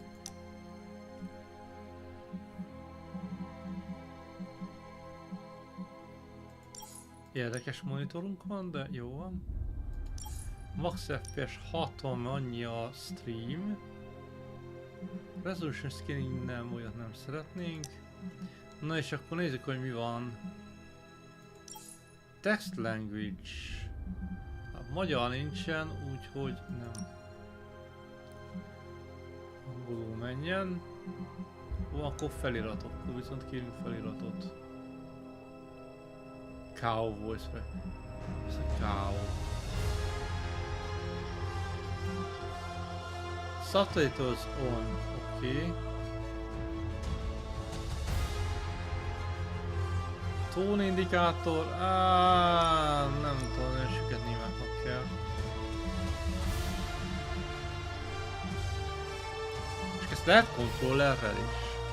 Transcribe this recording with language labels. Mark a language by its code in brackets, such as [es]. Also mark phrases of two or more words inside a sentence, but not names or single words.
[hu] Érdekes monitorunk van, de jó van. Max FPS 60, annyi a stream. [en] Resolution scaling [hu] nem, olyat nem szeretnénk. Na és akkor nézzük, hogy mi van. [en] Text language. [hu] Hát, magyar nincsen, úgyhogy nem. Angolul menjen. Ó, akkor feliratok, akkor viszont kérünk feliratot. [en] Cow voice, [hu] ez a cow. [en] Subtitles on, [hu] oké. Tone indikátor, nem tudom, nagyon süket németnek kell. És ezt lehet kontrollerrel is.